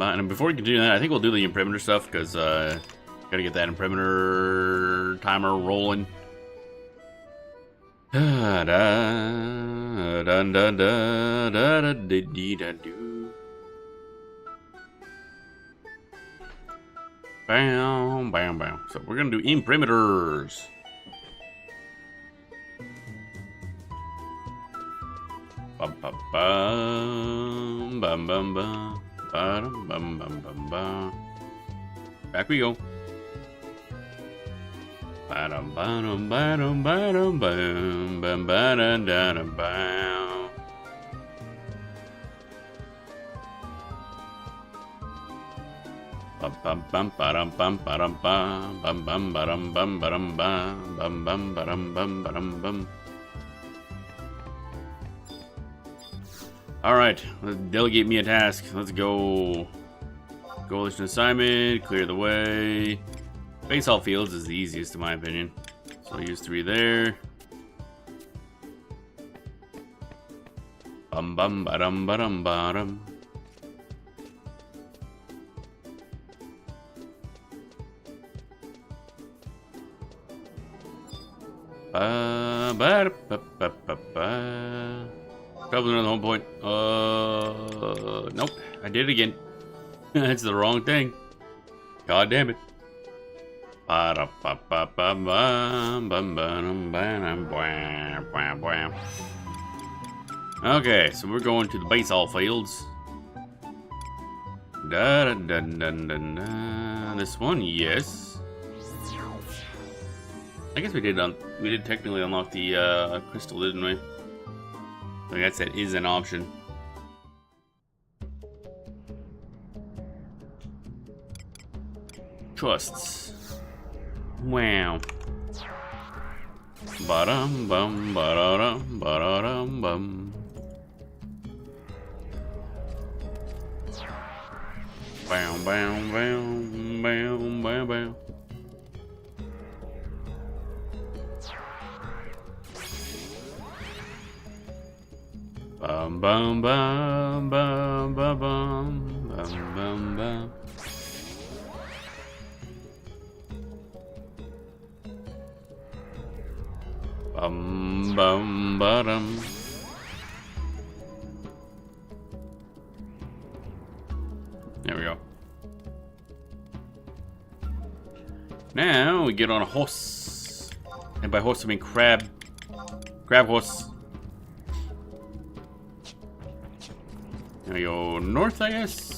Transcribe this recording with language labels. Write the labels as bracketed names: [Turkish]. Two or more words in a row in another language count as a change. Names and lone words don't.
[English] And before we continue that, I think we'll do the imprimatur stuff, because, gotta get that imprimatur timer rolling. Da da da da da da da da do. Bam, bam, bam. So we're gonna do imprimaturs. Bum bum bum bum bum bum bum bum bum bum. Back we go. Ba-dum ba-dum ba-dum ba-dum bam bam ba-dum da-dum bam. Bum bum bum ba-dum bum ba-dum bam bum bum ba-dum bum ba-dum bam bum bum ba-dum bum ba-dum bum. Alright, let's delegate me a task. Let's go. Coalition assignment, clear the way. Baseball fields is the easiest in my opinion. So I'll use 3 there. Bum bum ba-dum ba-dum ba-dum. Ba-ba-da-ba-ba-ba. Probably another home point. Nope. I did it again. That's the wrong thing. God damn it. Okay, so we're going to the baseball fields. Da da da da da da. This one, yes. I guess we did technically unlock the crystal, didn't we? I guess that is an option. Trusts. Wow. Ba-dum bum ba-da-dum ba-da-dum bum. Bam bam bam bam bam bam. Bum bum bum bum bum bum bum bum bum. Bum bum ba-dum. There we go. Now we get on a horse. And by horse I mean crab. Crab horse. Now we go north, I guess.